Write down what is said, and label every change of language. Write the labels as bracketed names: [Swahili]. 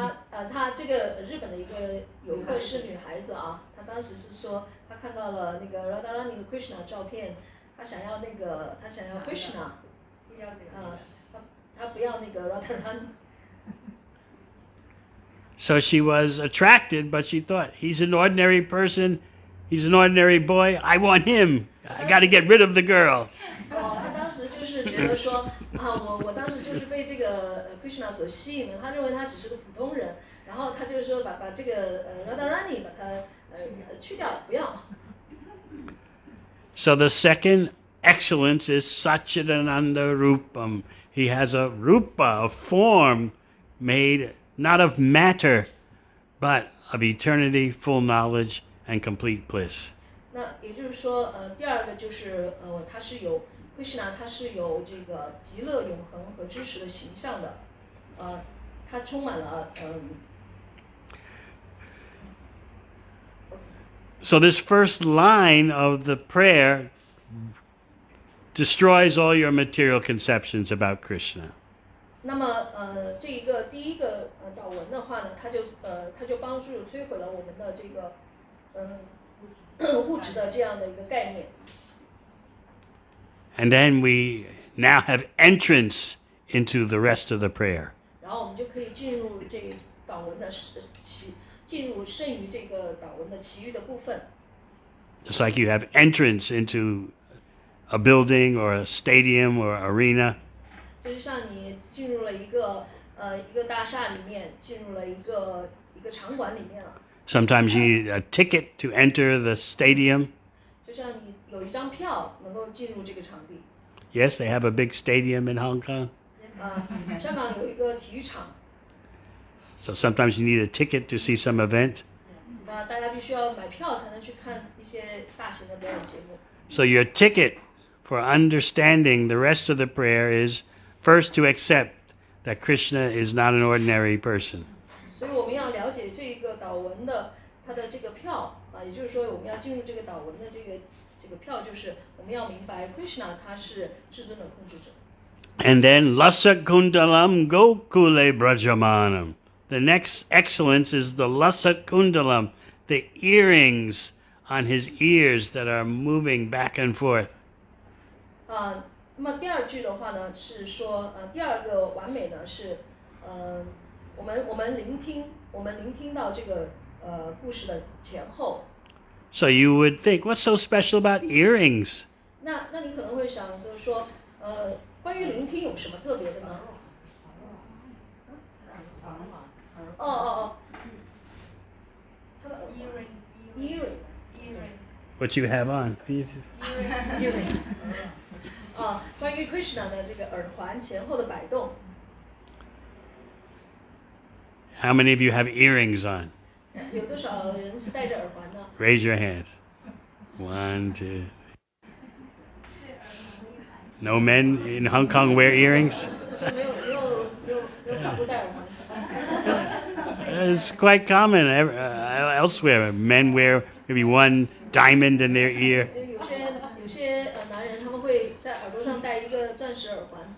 [Chinese] 他这个日本的一个游客是女孩子啊，她当时是说她看到了那个 Radharani 和 Krishna 照片，她想要 Krishna， 她不要那个 Radharani。 [English] So she was attracted, but she thought, he's an ordinary person. He's an ordinary boy. I want him. I got to get rid of the girl. [Chinese] 哦，他当时就是觉得说我当时就是被这个Krishna 所吸引了，他认为他只是个普通人，然后他就是说把这个Radharani 把他去掉了，不要。 [English] So the second excellence is Satchidananda Rupam. He has a rupa, a form made not of matter, but of eternity, full knowledge, and complete bliss. [Chinese] 那也就是说，第二个就是他是有 Krishna， 他是有这个极乐永恒和知识的形象的，他充满了 [English] So this first line of the prayer destroys all your material conceptions about Krishna. [Chinese] 那么这一个第一个祷文的话呢，他就帮助摧毁了我们的这个物质的这样的一个概念。 [English] And then we now have entrance into the rest of the prayer. [Chinese] 然后我们就可以进入这个祷文的进入剩余这个祷文的其余的部分。 [English] Just like you have entrance into a building or a stadium or arena. [Chinese] 就是像你进入了一个大厦里面，进入了一个场馆里面了。 [English] Sometimes you need a ticket to enter the stadium. [Chinese] 就像你有一张票能够进入这个场地。 [English] Yes, they have a big stadium in Hong Kong. [Chinese] 香港有一个体育场。 [English] So sometimes you need a ticket to see some event. [Chinese] 那大家必须要买票才能去看一些大型的表演节目。 [English] So your ticket for understanding the rest of the prayer is first to accept that Krishna is not an ordinary person. [Chinese] 所以我们要了解这个祷文的它的这个票也就是说我们要进入这个祷文的这个票，就是我们要明白 Krishna 他是至尊的控制者。 [English] And then Lasa Kundalam Gokule Brajamanam. The next excellence is the Lasa Kundalam, the earrings on his ears that are moving back and forth. [Chinese] 那么第二句的话呢，是说第二个完美呢是我们聆听到这个故事的前后。 [English] So you would think, what's so special about earrings? [Chinese] 那你可能会想，就是说关于聆听有什么特别的呢？他的耳环 earring [English] What you have on? [Chinese] earring 关于 Krishna 的这个耳环前后的摆动。 [English] How many of you have earrings on? [Chinese] 有多少人是戴着耳环呢？ [English] Raise your hands. 1, 2. No men in Hong Kong wear earrings? [Chinese] 没有法国戴耳环。 [English] It's quite common elsewhere. Men wear maybe one diamond in their ear. [Chinese] 有些男人他们会在耳朵上戴一个钻石耳环。